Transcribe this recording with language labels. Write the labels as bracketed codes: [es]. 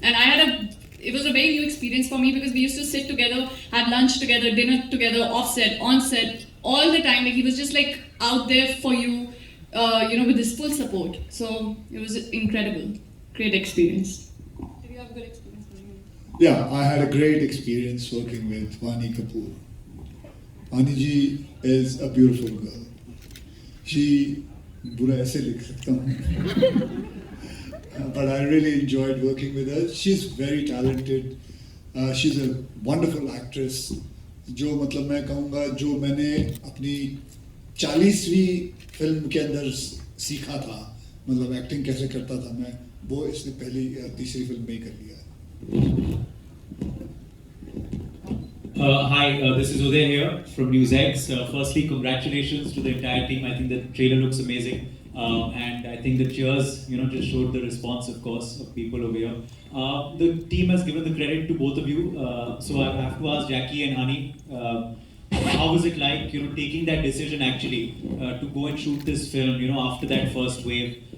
[en] And it was a very new experience for me because we used to sit together, have lunch together, dinner together, off set, on set, all the time. Like he was just like out there for you, you know, with his full support. So it was incredible, great experience. Did you have a good experience? Yeah, I had a great experience working with Vani Kapoor. Vani ji is a beautiful girl. She बुरा ऐसे लिख सकता हूँ. But I really enjoyed working with her. She's very talented. She's a wonderful actress. [hi] जो मतलब मैं कहूँगा जो मैंने अपनी 40वीं फिल्म के अंदर सीखा था, मतलब एक्टिंग कैसे करता था मैं, वो इसने पहली या तीसरी फिल्म में ही कर लिया. [en] Hi, this is Uday here from NewsX. Firstly, congratulations to the entire team. I think the trailer looks amazing. And I think the cheers, you know, just showed the response, of course, of people over here. The team has given the credit to both of you. So I have to ask Jackie and Hani, how was it like, you know, taking that decision actually to go and shoot this film, you know, after that first wave?